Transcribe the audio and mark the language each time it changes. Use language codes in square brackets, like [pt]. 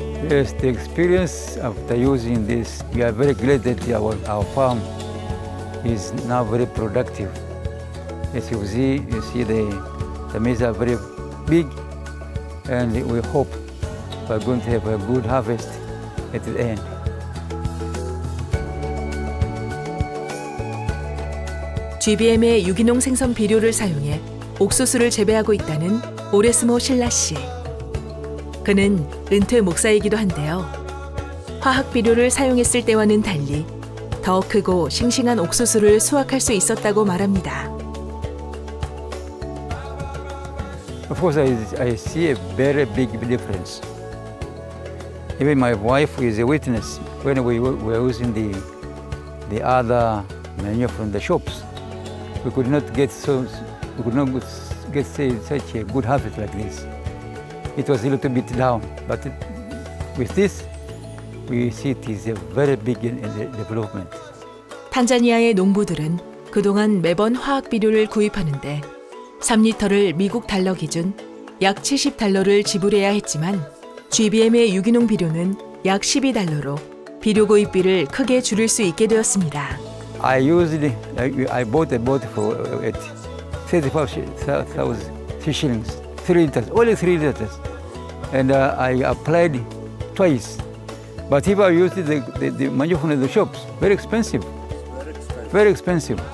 [en] Yes, the experience after using this, we are very glad that our farm is now very productive. As you see the maize are very big, and we hope we're going to have a good harvest at the end. [ko] GBM의 유기농 생선 비료를 사용해 옥수수를 재배하고 있다는 오레스모 실라 씨. 그는 은퇴 목사이기도 한데요. 화학 비료를 사용했을 때와는 달리 더 크고 싱싱한 옥수수를 수확할 수 있었다고 말합니다. [en] Of course, I see a very big difference. Even my wife is a witness. When we were using the other manure from the shops, we could not get such a good harvest like this. It was a little bit down, but with this, we see it is a very big development. [ko] 탄자니아의 농부들은 그동안 매번 화학 비료를 구입하는데 3리터를 미국 달러 기준 약 70달러를 지불해야 했지만 GBM의 유기농 비료는 약 12달러로 비료 구입비를 크게 줄일 수 있게 되었습니다. [en] I bought a boat for at 35,000 shillings, 3 liters, only 3 liters, and I applied twice. But if I used the manure from the shops, very expensive. Very expensive.